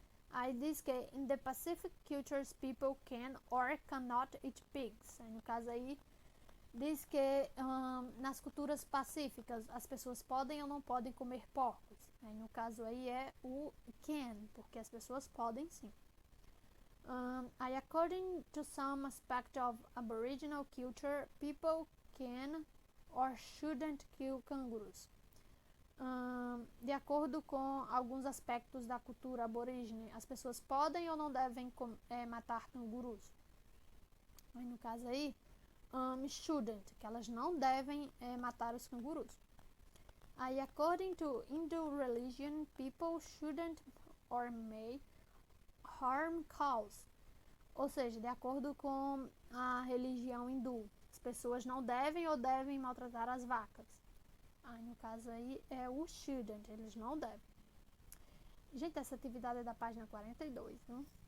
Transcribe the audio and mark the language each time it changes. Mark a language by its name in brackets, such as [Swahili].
[Portuguese] Aí diz que [English] in the Pacific cultures people can or cannot eat pigs. [Portuguese] Aí, no caso aí diz que nas culturas pacíficas as pessoas podem ou não podem comer porcos. Aí, no caso aí é o can, porque as pessoas podem sim. [English] Aí, according to some aspect of Aboriginal culture, people can or shouldn't kill kangaroos. [Portuguese] De acordo com alguns aspectos da cultura aborígene, as pessoas podem ou não devem matar cangurus. Aí, no caso aí, shouldn't, que elas não devem matar os cangurus. [English] Aí, according to Hindu religion, people shouldn't or may harm cows. [Portuguese] Ou seja, de acordo com a religião hindu, as pessoas não devem ou devem maltratar as vacas. Aí no caso aí é o shouldn't, eles não devem. Gente, essa atividade é da página 42, viu?